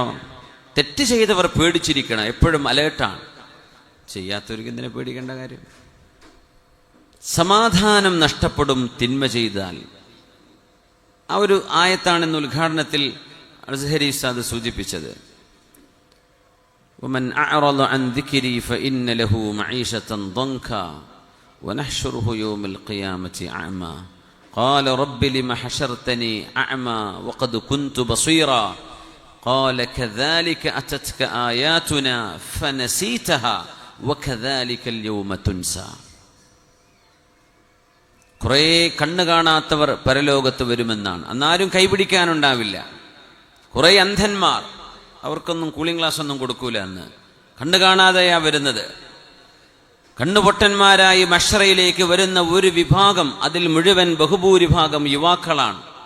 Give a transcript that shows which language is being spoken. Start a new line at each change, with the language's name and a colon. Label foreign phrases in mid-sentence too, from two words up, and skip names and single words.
Malayalam: തെറ്റ് ചെയ്തവർ പേടിച്ചിരിക്കണം, എപ്പോഴും അലേർട്ടാണ്. ചെയ്യാത്തവർക്ക് എന്തിനെ പേടിക്കേണ്ട കാര്യം? സമാധാനം നഷ്ടപ്പെടും തിന്മ ചെയ്താൽ. ആ ഒരു ആയത്താണ് ഇന്ന് ഉദ്ഘാടനത്തിൽ അസ്ഹരി ഉസ്താദ് സൂചിപ്പിച്ചത്.
Arabic: ومن أعرض عن ذكري فإن له معيشة ضنكا ونحشره يوم القيامة أعمى قال رب لم حشرتني أعمى وقد كنت بصيرا قال كذلك أتتك آياتنا فنسيتها وكذلك اليوم تنسى.
Malayalam: കുറേ കണ്ണ് കാണാത്തവർ പരലോകത്ത് വരുമെന്നാണ്. അന്നാരും കൈപിടിക്കാനുണ്ടാവില്ല. കുറേ അന്ധന്മാർ, അവർക്കൊന്നും കൂളിംഗ് ഗ്ലാസ് ഒന്നും കൊടുക്കൂല. അന്ന് കണ്ണ് കാണാതെയാ വരുന്നത്. കണ്ണുപൊട്ടന്മാരായി മഹ്ശറയിലേക്ക് വരുന്ന ഒരു വിഭാഗം, അതിൽ മുഴുവൻ ബഹുഭൂരിഭാഗം യുവാക്കളാണ്.